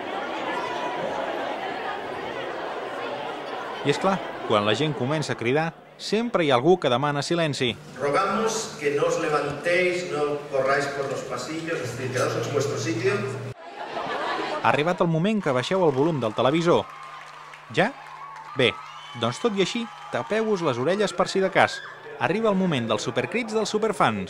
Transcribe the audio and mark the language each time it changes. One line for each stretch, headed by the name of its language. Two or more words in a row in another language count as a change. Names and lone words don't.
Catalan: I és clar, quan la gent comença a cridar, sempre hi ha algú que demana silenci.
Spanish: Rogamos que no os levantéis, no corráis por los pasillos, es decir, quedaos en vuestro sitio.
Catalan: Ha arribat el moment que baixeu el volum del televisor. Ja? Bé, doncs tot i així, tapeu-vos les orelles per si de cas. Arriba el moment dels supercrits dels superfans.